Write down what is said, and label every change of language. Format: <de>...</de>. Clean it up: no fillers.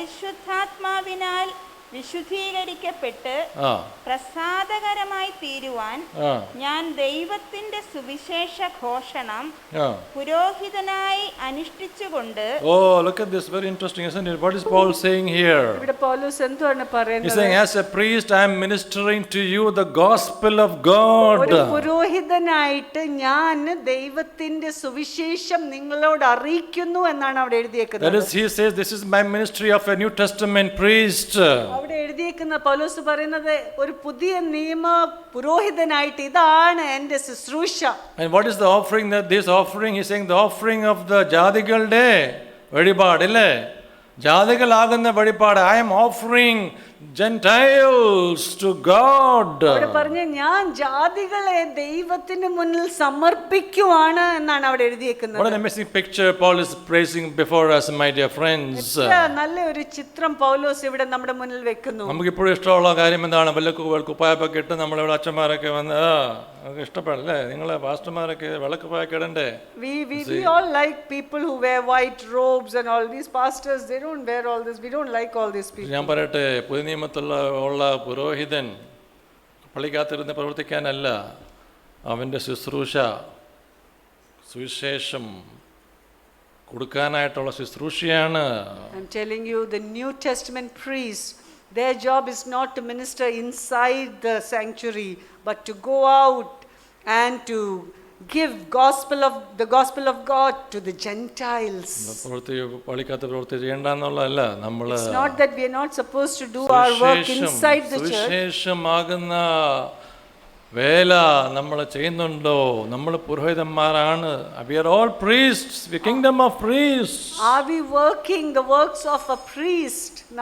<ml>പരിശുദ്ധാത്മാവിനാൽ വിശുദ്ധീകരിക്കപ്പെട്ട് പ്രസാദകരമായി തീരുവാൻ ഞാൻ ദൈവത്തിന്റെ സുവിശേഷ ഘോഷണം പുരോഹിതനായി അനുഷ്ഠിച്ചുകൊണ്ട്.</ml> <en>Oh, look at this, very interesting, isn't it? What is Paul saying here?</en> <ml>ഇവിടെ പൗലോസ് എന്താണ് പറയുന്നത്?</ml> <en>He's saying, as a priest I am ministering to you the gospel of God.</en> <ml>ഒരു പുരോഹിതനായിട്ട് ഞാൻ ദൈവത്തിന്റെ സുവിശേഷം നിങ്ങളോട് അറിയിക്കുന്നു എന്നാണ് അവിടെ എഴുതിയിരിക്കുന്നത്.</ml> <en>That is, he says, this is my ministry of a New Testament priest.</en> <ml>അവിടെ എഴുതിയിരിക്കുന്ന പൗലോസ് പറയുന്നത് ഒരു പുതിയ നിയമ പുരോഹിതനായിട്ട് ഇതാണ് എൻ്റെ ശുശ്രൂഷ.</ml> <en>And what is the offering that this offering? He's saying the offering of the</en> <ml>ജാതികളുടെ വഴിപാട് അല്ലേ? ജാതികളാകുന്ന വഴിപാട്.</ml> <en>I am offering Gentiles to God.</en> <ml>അവിടെ പറഞ്ഞ ഞാൻ ജാതികളെ ദൈവത്തിന് മുന്നിൽ സമർപ്പിക്കുവാണ് എന്നാണ് അവിടെ എഴുതിയിരിക്കുന്നത്.</ml> <en>What an amazing picture Paul is praising before us, my dear friends.</en> <ml>നല്ല ഒരു ചിത്രം പൗലോസ് ഇവിടെ നമ്മുടെ മുന്നിൽ വെക്കുന്നു. നമുക്ക് ഇപ്പോഴും ഇഷ്ടമുള്ള കാര്യം എന്താണ്? കുപ്പായൊക്കെ ഇട്ട് നമ്മളിവിടെ അച്ഛന്മാരൊക്കെ വന്ന് നമുക്ക് ഇഷ്ടപ്പെടല്ലേ? നിങ്ങളെ പാസ്റ്റർമാരൊക്കെ വിളക്കുപ്പായൊക്കെ ഇടണ്ടേ?</ml> <en>We all like people who wear white robes and all. These pastors, they don't wear all this. We don't like all these people.</en> <ml>ഞാൻ പറയട്ടെ, പുതിയ നിയമത്തിലുള്ള പുരോഹിതൻ പള്ളിക്കകത്തിരുന്ന് പ്രവർത്തിക്കാനല്ല, അവൻ്റെ ശുശ്രൂഷ സുവിശേഷം കൊടുക്കാനായിട്ടുള്ള ശുശ്രൂഷയാണ്.</ml> <en>I'm telling you, the New Testament priests, their job is not to minister inside the sanctuary, but to go out and to give the gospel of God to the Gentiles.</en> <ml>പള്ളിക്കകത്ത് പ്രവൃത്തി ചെയ്യേണ്ടെന്നുള്ളതല്ല. നമ്മൾ</ml> <en>It's not that we are not supposed to do our work inside the church.</en> <ml>സുവിശേഷമാകുന്ന വേല നമ്മൾ ചെയ്യുന്നുണ്ടോ? നമ്മൾ പുരോഹിതന്മാരാണ്.</ml> <en>We are all priests, the kingdom of priests. Are we working the works of a priest?</en>